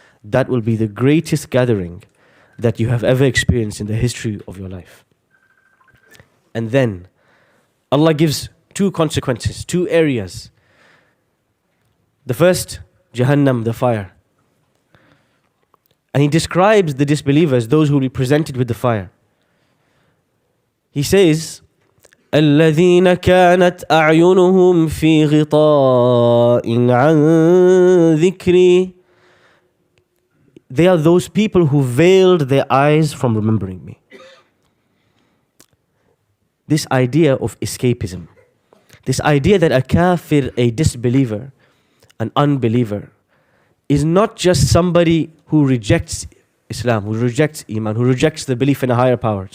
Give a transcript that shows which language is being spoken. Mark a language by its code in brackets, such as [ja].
[en] That will be the greatest gathering that you have ever experienced in the history of your life. And then Allah gives 2 consequences, 2 areas. The first, Jahannam, the fire. And He describes the disbelievers, those who will be presented with the fire. He says, [ar] الَّذِينَ كَانَتْ أَعْيُنُهُمْ فِي غِطَاءٍ عَنْ ذِكْرِي. [en] They are those people who veiled their eyes from remembering me. This idea of escapism, this idea that a kafir, a disbeliever, an unbeliever, is not just somebody who rejects Islam, who rejects Iman, who rejects the belief in a higher power.